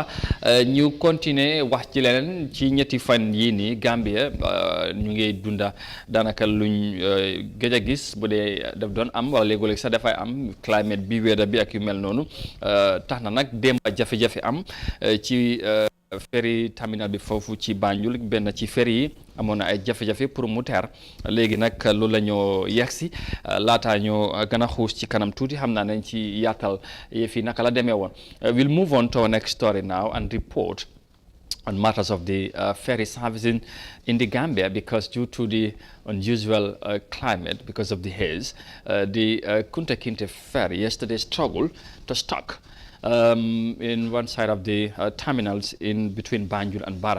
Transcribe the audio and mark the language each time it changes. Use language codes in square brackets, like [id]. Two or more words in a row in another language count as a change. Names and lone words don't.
[wo] ñu continuer wax ci leneen. ci ñetti fan yii nii Gambia ñu ngi dunda daanaka luñ gëj a gis bu dee daf doon am, wala léegi-léegi sax dafay am climate bi, weather bi ak yu mel noonu, tax na nag démb jafe-jafe am ci [en] ferry terminal [wo] bi foofu ci Banjul. benn ci ferry yi amoon na ay jafe-jafe pour mu teer. léegi nag loolu la ñoo yegsi, laataa ñoo gën a xuus ci kanam tuuti xam naa nañ ci yaatal fii naka la demee woon. [en] We'll move on to our next story now and report on matters of the ferry servicing in the Gambia, because due to the unusual climate, because of the haze, the Kunta Kinte ferry yesterday struggled to stock in one side of the terminals in between Banjul and Barra.